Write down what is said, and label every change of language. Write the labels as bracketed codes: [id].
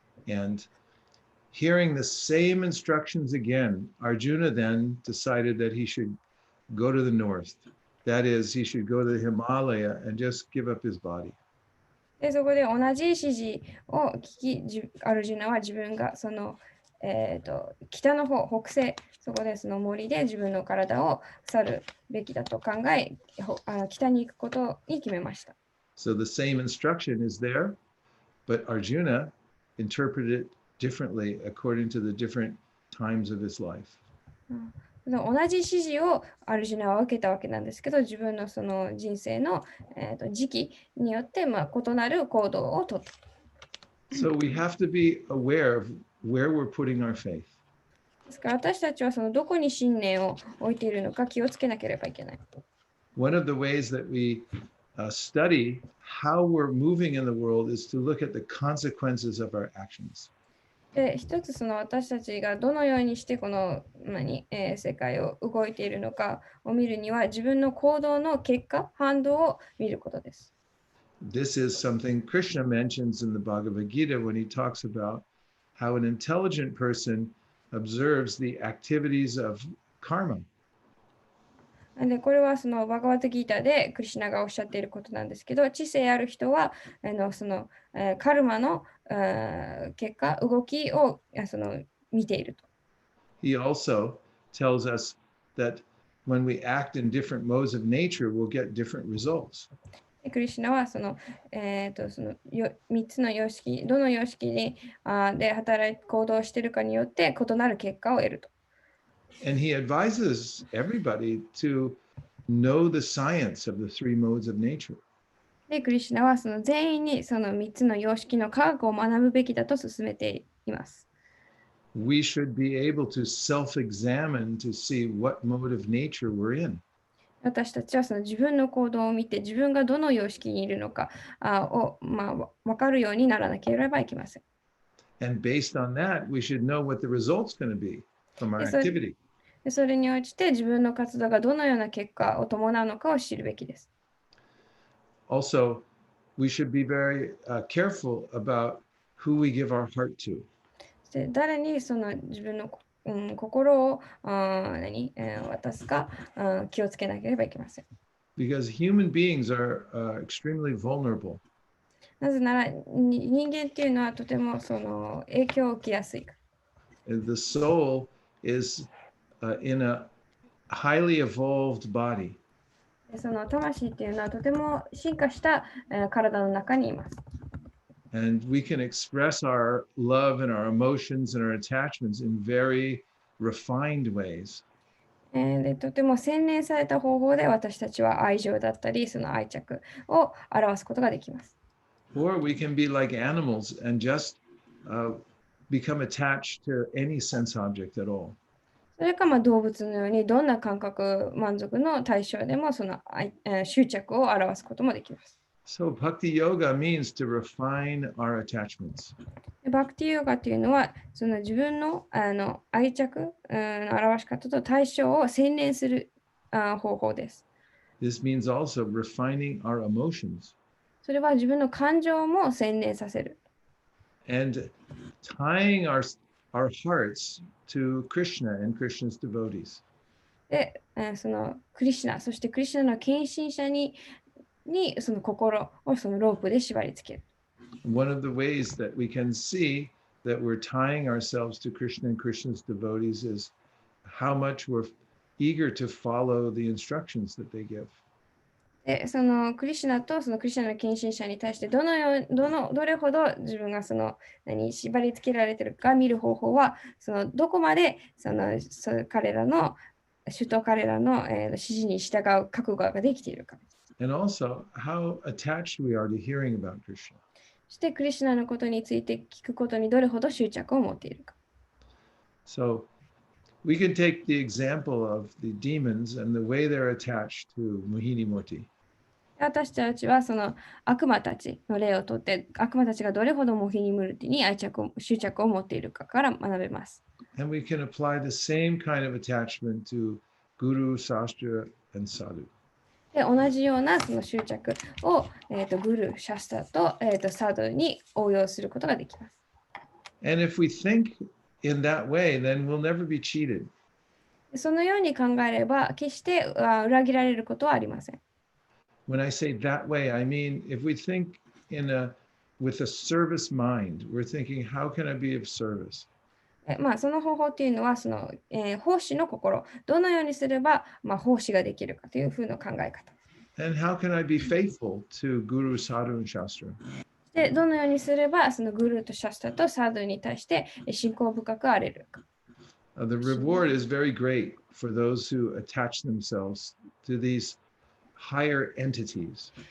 [en] And hearing the same instructions again, Arjuna then decided that he should go to the north. That is, he should go to the Himalaya and just give up his body. [ja] で、そこで同じ指示を聞き、アルジュナは自分がその、北の方、北西、そこでその森で自分の体を去るべきだと考え、北に行くことに決めました。 [en] So the same instruction is there, but Arjuna interpreted it differently according to the different times of his life. [ja] 同じ指示をアルジュナは受けたわけなんですけど、自分のその人生の、時期によって、異なる行動をとった。 [en] So we have to be aware of where we're putting our faith. [ja] ですから私たちはそのどこに信念を置いているのか気をつけなければいけない。 [en] One of the ways that we study how we're moving in the world is to look at the consequences of our actions. [ja] で、一つその私たちがどのようにしてこの、世界を動いているのかを見るには自分の行動の結果、反動を見ることです。 [en] This is something Krishna mentions in the Bhagavad Gita when he talks about how an intelligent person observes the activities of karma. [ja] で、これはそのバガバッドギーターでクリシュナがおっしゃっていることなんですけど、知性ある人はそのカルマの結果、動きを見ていると。 [en] He also tells us that when we act in different modes of nature, we'll get different results. [ja] クリシュナはその3つの様式、どの様式にで行動しているかによって異なる結果を得ると。 [en] And he advises everybody to know the science of the three modes of nature. [ja] で、クリシュナはその全員にその3つの様式の科学を学ぶべきだと勧めています。 [en] We should be able to self-examine to see what mode of nature we're in. [ja] 私たちはその自分の行動を見て自分がどの様式にいるのかを分かるようにならなければいけません。 [en] And based on that, we should know what the result's going to be from our activity. [ja] それに応じて自分の活動がどのような結果を伴うのかを知るべきです。 [en] Also, we should be very careful about who we give our heart to. [ja] 誰にその自分の心を渡すか気をつけなければいけません。 [en] Because human beings are extremely vulnerable. [ja] なぜなら人間っていうのはとてもその影響を受けやすい。 [en] The soul is in a highly evolved body. [ja] でその魂っていうのはとても進化した、体の中にいます。 [en] And we can express our love and our emotions and our attachments in very refined ways. [ja] でとても洗練された方法で私たちは愛情だったり、その愛着を表すことができます。 [en] Or we can be like animals and just become attached to any sense object at all. [ja] それか動物のようにどんな感覚満足の対象でもその執着を表すこともできます。 [en] So bhakti yoga means to refine our attachments. [ja] バクティヨガというのはその自分の、愛着の表し方と対象を洗練する方法です。 [en] This means also refining our emotions [ja] それは自分の感情も洗練させる。 [en] and tying our hearts to Krishna and Krishna's devotees. [ja] で、そのクリシュナ、そしてクリシュナの献身者にその心をそのロープで縛り付ける。 [en] One of the ways that we can see that we're tying ourselves to Krishna and Krishna's devotees is how much we're eager to follow the instructions that they give. [ja] で、そのクリシュナとそのクリシュナの献身者に対してどれほど自分がその縛り付けられているか見る方法は、そのどこまで彼らの指示に従う覚悟ができているか。 [en] And also how attached we are to hearing about Krishna. [ja] そしてクリシュナのことについて聞くことにどれほど執着を持っているか。 [en] So we can take the example of the demons and the way they're attached to Mohini Murti. [ja] 私たちはその悪魔たちの例をとって、悪魔たちがどれほどモヒニムルティに執着を持っているかから学べます。 [en] And we can apply the same kind of attachment to Guru, Sastra, and Sadhu. [ja] で同じようなその執着を、グル、シャスタと、サドに応用することができます。 [en] And if we think in that way, then we'll never be cheated. [ja] そのように考えれば、決して裏切られることはありません。 [en] When I say that way, I mean if we think with a service mind, we're thinking, how can I be of service? [ja] その方法っていうのはその、奉仕の心、どのようにすれば、奉仕ができるかというふうな考え方。 [en] And how can I be faithful to Guru, Sadhu, and Shastra? [ja] でどのようにすればそのグルーとシャスタとサードに対して信仰深くあれるか。 [en] The reward is very great for those who attach themselves to these higher entities.